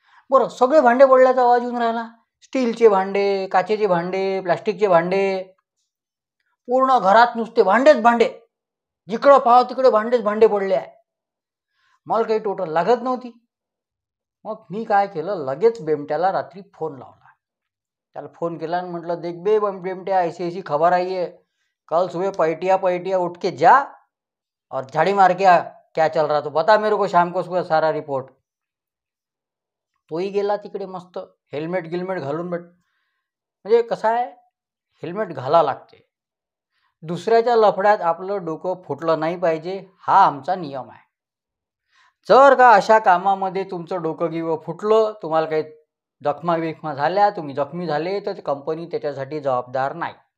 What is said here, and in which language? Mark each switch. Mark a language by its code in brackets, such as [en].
[mr] बरं, सगळे भांडे पडल्याचा आवाज येऊन राहिला. स्टीलचे भांडे, काचेचे भांडे, प्लास्टिकचे भांडे, पूर्ण घरात नुसते भांडेच भांडे. जिकडं पाहाव तिकडे भांडेच भांडे पडले आहे. मला काही टोटल लागत नव्हती. मग मी काय केलं, लगेच बेमट्याला रात्री फोन लावला. त्याला फोन केला आणि म्हटलं, [hi] देख बे बेमट्या, ऐसी ऐसी खबर आई है, कल सुबह पैटिया उठ के जा और झाड़ी मार के आ, क्या चल रहा तो बता मेरे को, शाम को सुबह सारा रिपोर्ट. [mr] तोही गेला तिकडे मस्त हेल्मेट गिल्मेट घालून. म्हणजे कसं आहे, हेल्मेट घाला लागते. दुसऱ्याच्या लफड्यात आपलं डोकं फुटलं नाही पाहिजे, हा आमचा नियम आहे. जर का अशा कामामध्ये तुमचं डोकं फुटलं, तुम्हाला काही जखमा झाल्या, तुम्ही जखमी झाले, तर कंपनी त्याच्यासाठी जबाबदार नाही.